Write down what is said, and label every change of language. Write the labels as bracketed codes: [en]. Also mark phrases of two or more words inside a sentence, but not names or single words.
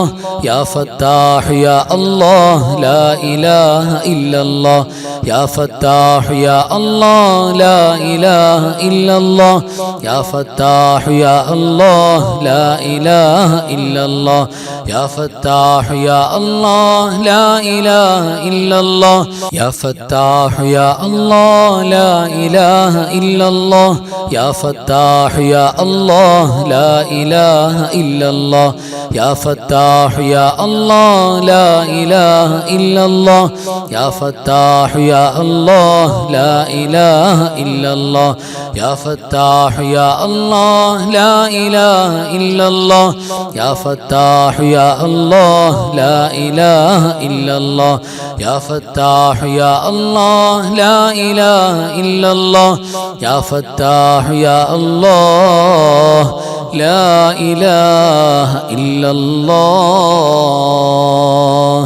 [ar] يا فتاح يا الله لا إله إلا الله. يا فتاح يا الله لا إله إلا الله. يا فتاح يا الله لا إله إلا الله. يا فتاح يا الله لا إله إله إلا الله يا فتاح يا الله لا إله إلا الله يا فتاح يا الله لا إله إلا الله يا فتاح يا الله لا إله إلا الله يا فتاح يا الله لا إله إلا الله يا فتاح يا الله لا إله إلا الله يا فتاح يا الله لا إله إلا الله يا فتاح يا الله لا إله إلا الله يا فتاح يا الله لا إله إلا الله.